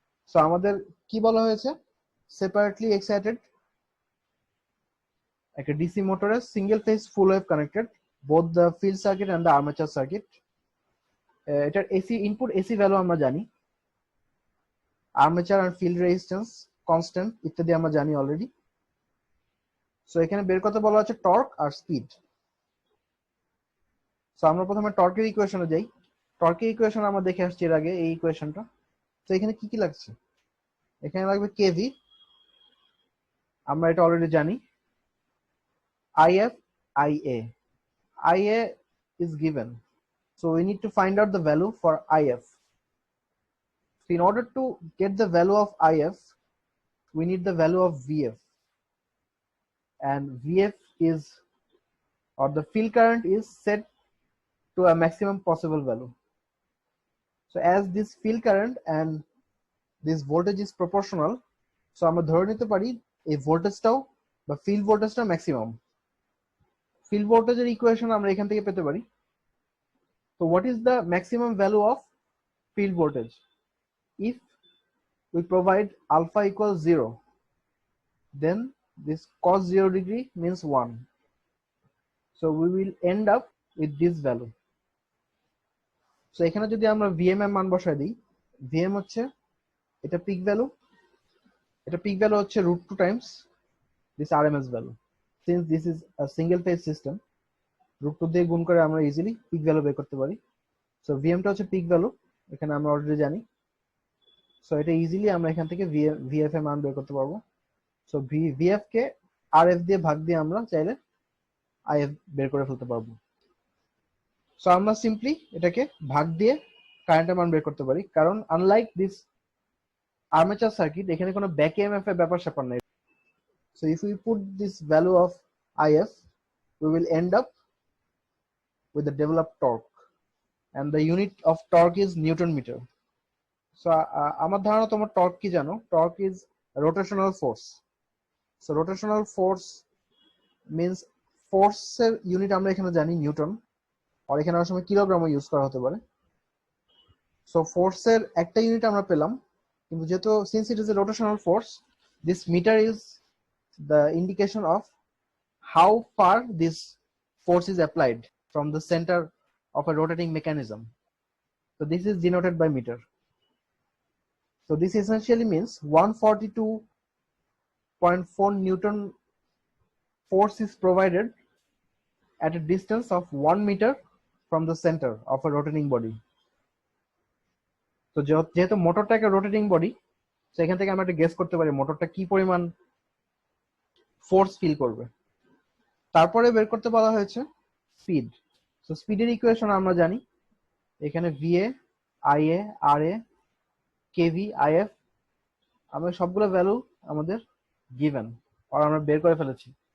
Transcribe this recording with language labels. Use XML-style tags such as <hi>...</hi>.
<en>So</en> <bn>আমাদের কি বলা হয়েছে,</bn> <en>separately excited একটা DC motor single phase full wave connected, both the field circuit and the armature circuit.</en> <bn>এটার AC input AC value আমরা জানি, armature and field resistance constant ইত্যাদি আমরা জানি অলরেডি। সো এখানে বের করতে বলা হচ্ছে টর্ক আর স্পিড। সো আমরা প্রথমে টর্কের ইকুয়েশনে যাই। টর্কের ইকুয়েশন আমরা দেখে আসছি এর আগে, এই ইকুয়েশনটা। তো এখানে কি কি লাগছে, এখানে লাগবে কেভি, আমরা এটা অলরেডি জানি, IF, IA.</bn> <en>IA is given, so we need to find out the value for IF. So in order to get the value of IF, we need the value of VF, and VF is, or the field current is set to a maximum possible value. So as this field current and this voltage is proportional, so</en> <bn>আমরা ধরে নিতে পারি এই ভোল্টেজটাও বা field ভোল্টেজটা maximum. Field ভোল্টেজের equation আমরা এখান থেকে পেতে পারি।</bn> <en>So what is the maximum value of field voltage? If we provide alpha equals 0, then this cos 0 degree means 1. So we will end up with this value.</en> <bn>So এখানে যদি আমরা Vm এর মান বসাই দিই, Vm হচ্ছে এটা পিক ভ্যালু, এটা পিক ভ্যালু হচ্ছে √2</bn> <en>times this RMS value. Since this is a single phase system,</en> <bn>√2 দিয়ে গুণ করে আমরা ইজিলি পিক ভ্যালু বের করতে পারি। সো Vm টা হচ্ছে পিক ভ্যালু, এখানে আমরা অলরেডি জানি। সো এটা ইজিলি আমরা এখান থেকে VF এর মান বের করতে পারবো। সো VF কে RF দিয়ে ভাগ দিয়ে আমরা চাইলে IF বের করে ফেলতে পারবো। সো আমরা সিম্পলি এটাকে ভাগ দিয়ে কারেন্টের মান বের করতে পারি, কারণ আনলাইক দিস আর্মেচার সার্কিট এখানে কোনো ব্যাক EMF এর ব্যাপার স্যাপার নাই।</bn> <en>So if we put this value of IF, we will end up with the developed torque, and the unit of torque is Newton meter.</en> <bn>So আমার ধারণা তোমার torque কি জানো?</bn> <en>Torque is rotational force.</en> <bn>So rotational force means force এর unit আমরা এখানে জানি Newton, আর এখানে অনেক সময় কিলোগ্রামও ইউজ করা হতে পারে। সো ফোর্স এর একটা ইউনিট আমরা পেলাম, কিন্তু যেহেতু</bn> <en>since it is a rotational force, this meter is the indication of how far this force is applied from the center of a rotating mechanism. So this is denoted by meter. So this essentially means 142.4 Newton force is provided at a distance of 1 meter from the center of a rotating body.</en> <bn>So যেহেতু মোটরটা একটা rotating body, সেখান থেকে আমরা একটা guess করতে পারি মোটরটা কি পরিমাণ ফোর্স ফিল করবে। তারপরে বের করতে বলা হয়েছে স্পিড। সো স্পিডের ইকুয়েশন আমরা জানি, এখানে VA, IA, RA, KV, IF, আমরা সবগুলো ভ্যালু আমাদের গিভেন আর আমরা বের করে ফেলেছি।</bn>